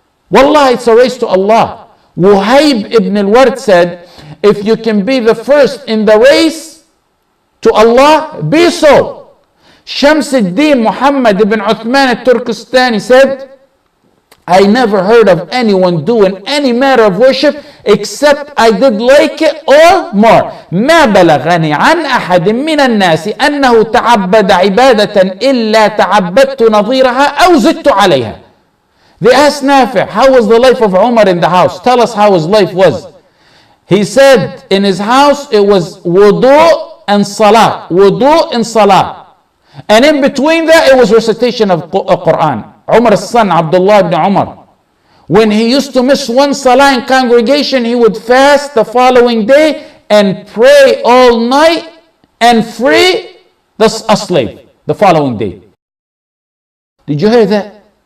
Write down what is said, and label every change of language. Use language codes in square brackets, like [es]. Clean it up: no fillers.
[en] Wallah, it's a race to Allah. Wuhayb ibn al-Ward said, if you can be the first in the race to Allah, be so. Shams al-Din Muhammad ibn Uthman al-Turkistani said, I never heard of anyone doing any matter of worship except I did like it or more. [ar] ما بلغني عن أحد من الناس أنه تعبد عبادة إلا تعبدت نظيرها أو زدت عليها. [en] They asked Nafi, how was the life of Umar in the house? Tell us how his life was. He said in his house it was wudu and salah. Wudu and salah. And in between that it was recitation of Quran. Umar's son, Abdullah ibn Umar, when he used to miss one salah in congregation, he would fast the following day and pray all night and free a slave the following day. Did you hear that?